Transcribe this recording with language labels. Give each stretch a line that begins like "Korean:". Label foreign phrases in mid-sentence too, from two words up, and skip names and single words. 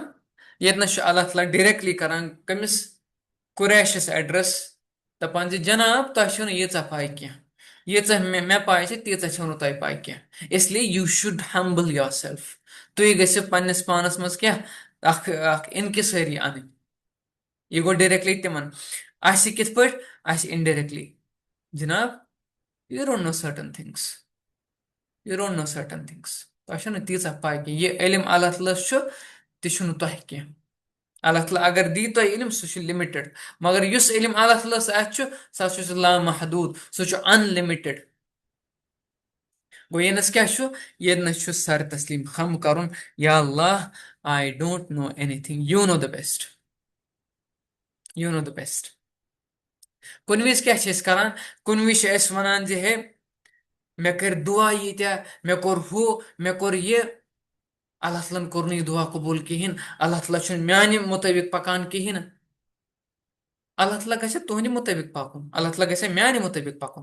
Kashmiri: ییٚتنس چھُ اللہ تعالیٰ ڈیریکٹلی کران کٔمِس؟ قُریشس ایڈرس، دپان زِ جناب تۄہہِ چھو نہٕ ییٖژاہ پاے کینٛہہ، ییٖژاہ مےٚ پاے چھِ تیٖژاہ چھو نہٕ تۄہہِ پاے کینٛہہ. اسلیے
English: you should humble yourself.
Kashmiri: تُہۍ گٔژھِو پننِس پانس منٛز کیٛاہ اکھ انکِسٲری انٕنۍ. یہِ گوٚو ڈیریکٹلی تِمن. اَسہِ کِتھ پٲٹھۍ؟ اَسہِ انڈیریکٹلی.
English: جناب you don't know certain things, you don't know certain things.
Kashmiri: تۄہہِ چھو نہٕ تیٖژاہ پاے کینٛہہ. یہِ علم اللہ تعالیٰ چھُ تہِ چھُنہٕ تۄہہِ کینٛہہ. اللہ تعالیٰ اگر دی تۄہہِ علم سُہ چھُ لِمِٹِڈ، مگر یُس علم اللہ تعالیٰ ہس اَتھِ چھُ سُہ ہسا چھُ لامحدوٗد، سُہ چھُ ان لِمِٹِڈ. گوٚو ییٚنس کیٛاہ چھُ؟ ییٚتنس چھُ سر تسلیٖم خم کرُن، یا اللہ
English: I don't know anything, You know the best, you know the best.
Kashmiri: کُنہِ وِزِ کیٛاہ چھِ أسۍ کران؟ کُنہِ وِزِ چھِ أسۍ وَنان زِ ہے مےٚ کٔرۍ دُعا ییٖتیٛاہ، مےٚ کوٚر ہُہ مےٚ کوٚر یہِ، اللہ تعالیٰ ہن کوٚر نہٕ یہِ دُعا قبوٗل کِہینۍ. اللہ تعالیٰ چھُنہٕ میانہِ مُطٲبِق پکان کِہینۍ نہٕ. اللہ تعالیٰ گژھِ تُہنٛدِ مُطٲبِق پکُن، اللہ تعالیٰ گژھِ میانہِ مُطٲبِق پکُن.